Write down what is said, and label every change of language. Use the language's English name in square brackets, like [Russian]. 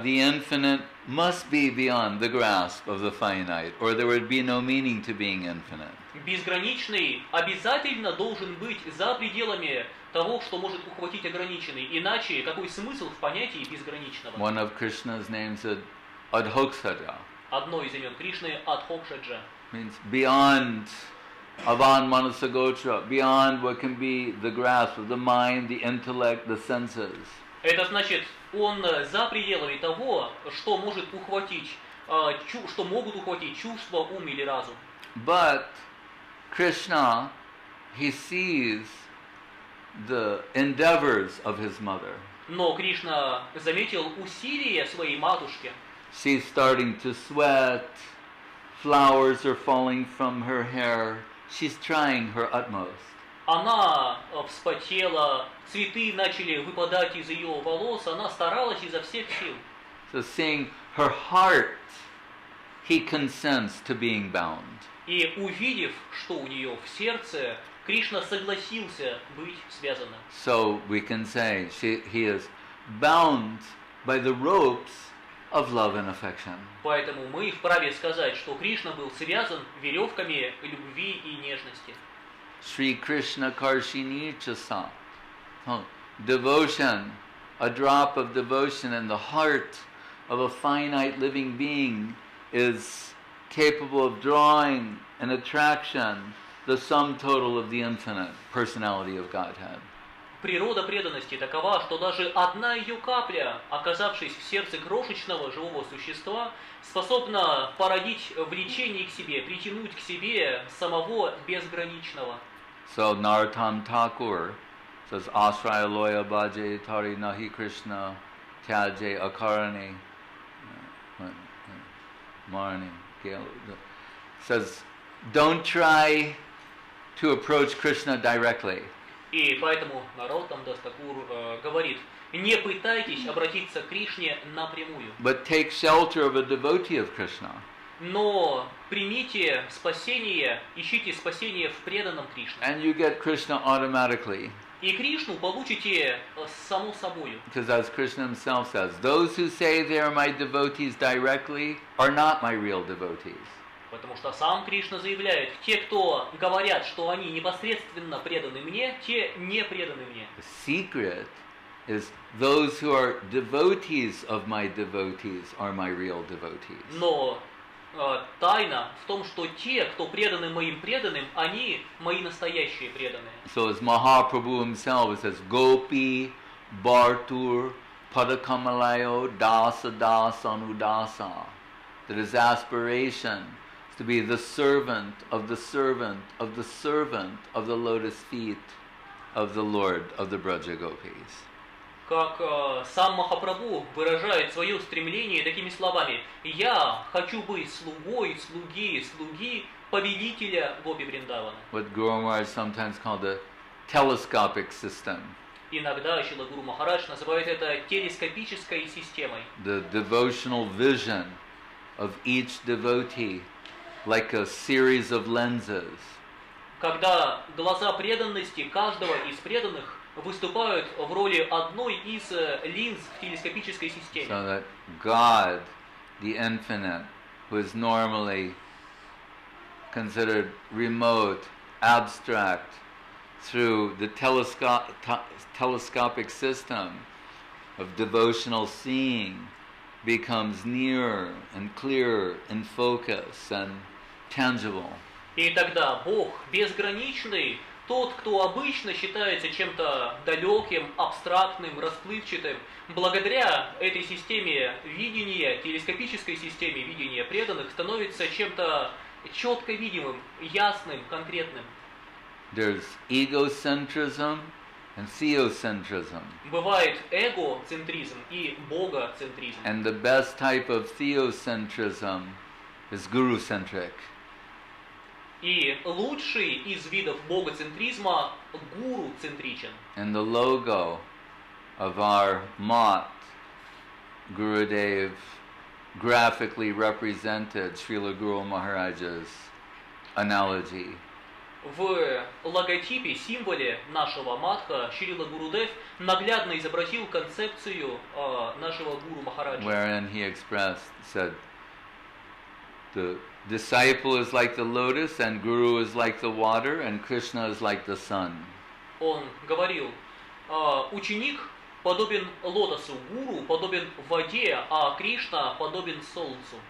[English] The infinite must be beyond the grasp of the finite, or there would be no meaning to being infinite. [Russian] Безграничный обязательно должен быть за пределами того, что может ухватить ограниченный. Иначе какой смысл в понятии безграничного? [English] One of Krishna's names is Adhokshaja. [Russian] Одно из имен Кришны – Адхокшаджа. [English] Means beyond [Sanskrit] Avan Manasagotra, [English] beyond what can be the grasp of the mind, the intellect, the senses. [Russian] Это значит, он за пределами того, что может ухватить, что могут ухватить чувства, ум или разум. [English] But Krishna, he sees the endeavors of his mother. [Russian] Но Кришна заметил усилия своей матушки. [English] She's starting to sweat, flowers are falling from her hair. She's trying her utmost. [Russian] Она вспотела, цветы начали выпадать из ее волос, она старалась изо всех сил. [English] So seeing her heart, he consents to being bound. [Russian] И увидев, что у нее в сердце, Кришна согласился быть связанным. [English] So we can say he is bound by the ropes of love and affection. [Russian] Поэтому мы вправе сказать, что Кришна был связан веревками любви и нежности. [Sanskrit] Shri Krishna Karshini Chasa. [English] Devotion, a drop of devotion in the heart of a finite living being is capable of drawing an attraction, the sum total of the infinite personality of Godhead. [Russian] Природа преданности такова, что даже одна ее капля, оказавшись в сердце крошечного живого существа, способна породить влечение к себе, притянуть к себе самого безграничного. [English] So Narottam Thakur says, [Bangla] Asraya loya bhaje tari nahi Krishna tyaje akarani marni. [English] Says, don't try to approach Krishna directly. [Russian] И поэтому Нароттам Дас Такур говорит, не пытайтесь обратиться к Кришне напрямую, [English] but take shelter of a devotee of Krishna. [Russian] но примите спасение, ищите спасение в преданном Кришне. [English] And you get Krishna automatically. [Russian] И Кришну получите само собою. [English] Because as Krishna himself says, those who say they are my devotees directly are not my real devotees. [Russian] Потому что сам Кришна заявляет, те, кто говорят, что они непосредственно преданы мне, те не преданы мне. [English] The secret is those who are devotees of my devotees are my real devotees. [Russian] Но тайна в том, что те, кто преданы моим преданным, они мои настоящие преданные. [English] So as Mahaprabhu himself says, [Sanskrit] Gopi, Bhartur, Padakamalayo, Dasa Dasa Anudasa. [English] That his aspiration is to be the servant of the servant of the servant of the lotus feet of the Lord of the Braja Gopis. [Russian] Как сам Махапрабху выражает свое стремление такими словами: «Я хочу быть слугой, слуги повелителя Гопи Вриндавана». [English] What Guru Maharaj sometimes called the telescopic system. [Russian] Иногда Шрила Гуру Махарадж называет это телескопической системой. [English] The devotional vision of each devotee like a series of lenses. [Russian] Когда глаза преданности каждого из преданных выступают в роли одной из линз в телескопической системе. [English] So that God, the infinite, who is normally considered remote, abstract, through the telescopic system of devotional seeing, becomes nearer and clearer in focus and tangible. [Russian] И тогда Бог безграничный, тот, кто обычно считается чем-то далеким, абстрактным, расплывчатым, благодаря этой системе видения, телескопической системе видения преданных, становится чем-то четко видимым, ясным, конкретным. [English] There's egocentrism and theocentrism. [Russian] Бывает эгоцентризм и богоцентризм. [English] And the best type of theocentrism is guru-centric. [Russian] И лучший из видов богоцентризма гуру-центричен. [English] And the logo of our mat, Gurudev graphically represented Srila Guru Maharaj's analogy. [Russian] В логотипе, символе нашего матха Шрила Гурудев наглядно изобразил концепцию нашего Гуру Махараджа. [English] Wherein he expressed, said, the disciple is like the lotus, and Guru is like the water, and Krishna is like the sun. [Russian] Он говорил, ученик подобен лотосу, гуру подобен воде, а Кришна подобен солнцу.